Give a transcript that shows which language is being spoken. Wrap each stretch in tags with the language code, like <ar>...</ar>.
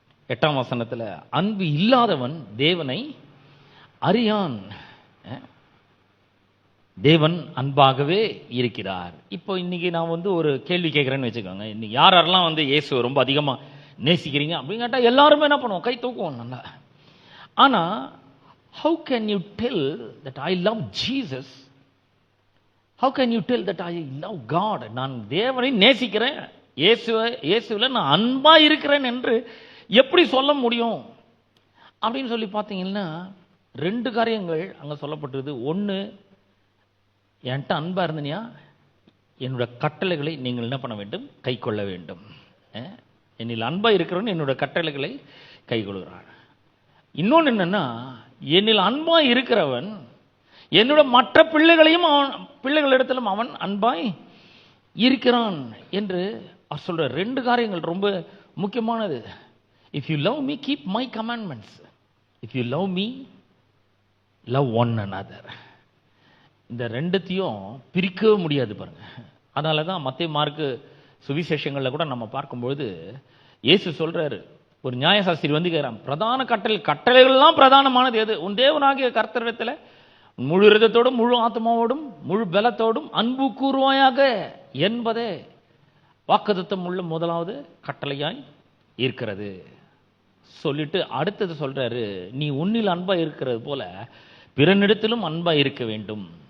<ta>8ஆம் வசனத்துல அன்பு இல்லாதவன் தேவனை அறியான். தேவன் அன்பாகவே இருக்கிறார். இப்போ இன்னைக்கு நான் வந்து ஒரு கேள்வி கேட்கிறேன்னு வச்சுக்கோங்க. இன்னைக்கு யாரெல்லாம் வந்து இயேசுவை ரொம்ப அதிகமா நேசிக்கிறீங்க அப்படின்னு கேட்டா எல்லாருமே என்ன பண்ணுவோம்? கை தூக்குவோம் நல்லா. ஆனா</ta> <en>how can you tell that I love Jesus? How can you tell that I love God?</en> <ta>நான் தேவனை நேசிக்கிறேன், இயேசுவில் நான் அன்பா இருக்கிறேன் என்று எப்படி சொல்ல முடியும் அப்படின்னு சொல்லி பார்த்தீங்கன்னா, 2 காரியங்கள் அங்க சொல்லப்பட்டிருது. ஒன்று, என்கிட்ட அன்பா இருந்தனியா என்னோட கட்டளைகளை நீங்கள் என்ன பண்ண வேண்டும்? கை கொள்ள வேண்டும். என்னில் அன்பா இருக்கிறவன் என்னோட கட்டளைகளை கை கொள்கிறான். இன்னொன்று என்னன்னா, என்னில் அன்பா இருக்கிறவன் என்னோட மற்ற பிள்ளைகளிடத்திலும் அவன் அன்பாய் இருக்கிறான் என்று அவர் சொல்ற 2 காரியங்கள் ரொம்ப முக்கியமானது.</ta> <en>If you love me, keep my commandments. If you love me, love one another.</en> <ta>இந்த 2த்தையும் பிரிக்கவே முடியாது பாருங்க. அதனால தான் மத்தேயு, மார்க்கு சுவிசேஷங்களில் கூட நம்ம பார்க்கும்பொழுது இயேசு சொல்றாரு, ஒரு நியாயசாஸ்திரி வந்து கேட்கிறான், பிரதான கட்டளைகள்லாம் பிரதானமானது எது? உன் தேவனாகிய கர்த்தரிடத்தில் முழு இருதத்தோடும், முழு ஆத்மாவோடும், முழு பலத்தோடும் அன்பு கூறுவாயாக என்பதே வாக்குத்தத்தம் உள்ள முதலாவது கட்டளையாய் இருக்கிறது சொல்லிட்டு அடுத்தது சொல்றாரு, நீ உன்னில் அன்பா இருக்கிறது போல பிறனிடத்திலும் அன்பா இருக்க வேண்டும்.</ta>